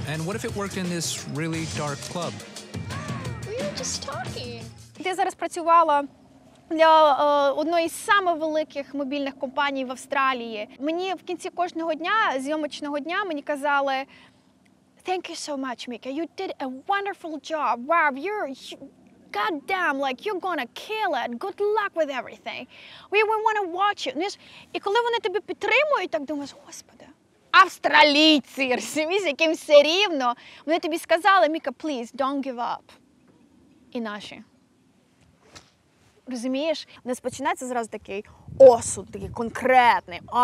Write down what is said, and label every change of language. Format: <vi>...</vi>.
<en>And what if it worked in this really dark club? We were just talking.</en> <uk>Я зараз працювала для одної з самих великих мобільних компаній в Австралії. Мені в кінці кожного дня, зйомочного дня, мені казали</uk> <en>"Thank you so much, Mika. You did a wonderful job. Wow, goddamn, like you're gonna kill it. Good luck with everything. We want to watch you."</en> <uk>І коли вони тебе підтримують, так думаєш, Господи, австралійці, розумієш, яким все рівно. Вони тобі сказали, Міка,</uk> <en>please, don't give up.</en> <uk>І наші. Розумієш, у нас починається зразу такий осуд, такий конкретний.</uk>